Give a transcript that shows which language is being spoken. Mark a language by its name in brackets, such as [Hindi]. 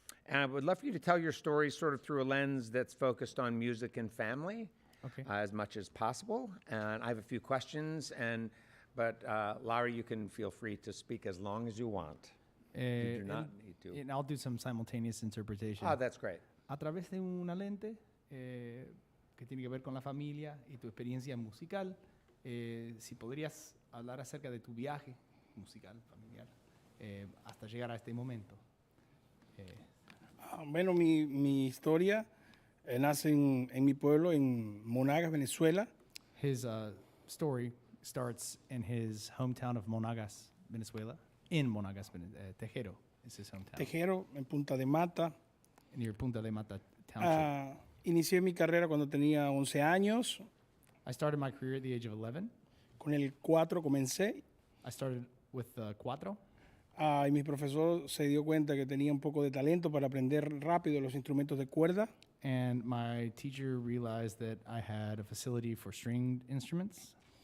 [English] And I would love for you to tell your story sort of through a lens that's focused on music and family. Okay. As much as possible. And I have a few questions, but Larry, you can feel free to speak as long as you want. You do not need to. And I'll do some simultaneous interpretation. Oh, that's great. [Spanish] A través de una lente que tiene que ver con la familia y tu experiencia musical, si podrías hablar acerca de tu viaje musical, familiar, hasta llegar a este momento. Bueno, mi historia nace en mi pueblo, en Monagas, Venezuela. [English] His story starts in his hometown of Monagas, Venezuela. In Monagas, Tejero is his hometown. [Spanish] Tejero, en Punta de Mata. [English] Near Punta de Mata Township. [Spanish] Inicié mi carrera cuando tenía 11 años. [English] I started my career at the age of 11. [Spanish] Con el 4 comencé. [English] I started with cuatro. [Spanish] Y mi profesor se dio cuenta que tenía un poco de talento para aprender rápido los instrumentos de cuerda. [English] And my teacher realized that I had a facility for stringed instruments.